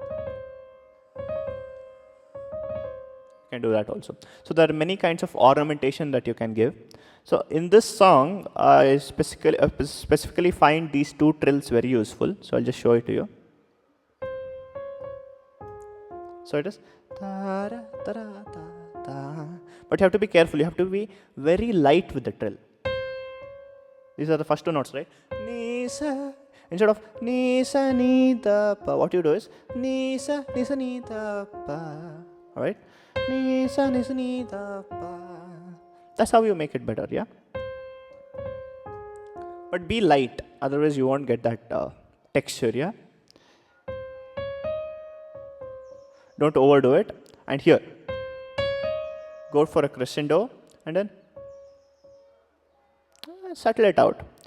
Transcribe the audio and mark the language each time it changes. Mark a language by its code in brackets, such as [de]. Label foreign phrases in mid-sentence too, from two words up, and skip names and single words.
[en] You can do that also. So there are many kinds of ornamentation that you can give. So in this song, I specifically find these 2 trills very useful. So I'll just show it to you. So it is ta ra ta ra ta ta. But you have to be careful. You have to be very light with the trill. These are the first 2 notes, right? Ni sa. Instead of ni sa ni da pa, what you do is ni sa ni da pa. Alright? Ni sa ni da pa. That's how you make it better, yeah? But be light, otherwise you won't get that texture, yeah? Don't overdo it. And here, go for a crescendo and then settle it out.